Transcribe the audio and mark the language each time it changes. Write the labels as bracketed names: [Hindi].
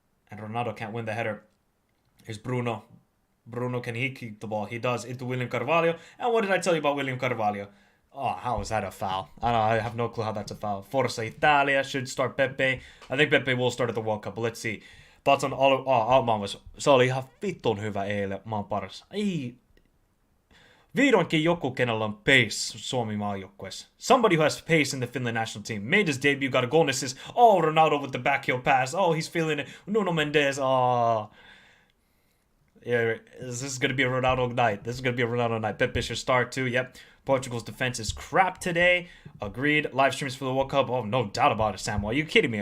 [English] And Ronaldo can't win the header. Here's Bruno. Bruno, can he keep the ball? He does. Into William Carvalho. And what did I tell you about William Carvalho? Oh, how is that a foul? I have no clue how that's a foul. Forza Italia should start Pepe. I think Pepe will start at the World Cup, but let's see. Thoughts on Altman was... [Finnish] Se oli ihan vitun hyvä eilen, maan paras. Ei... Vihdoinkin joku, kenellä on pace Suomi maajoukkueessa. [English] Somebody who has pace in the Finland national team. Made his debut, got a goal and assist. Oh, Ronaldo with the backheel pass. Oh, he's feeling it. Nuno Mendes. Oh... Yeah, this is going to be a Ronaldo night. This is going to be a Ronaldo night. Pepe should start too. Yep. Portugal's defense is crap today. Agreed. Live streams for the World Cup. Oh, no doubt about it, Samuel. Are you kidding me?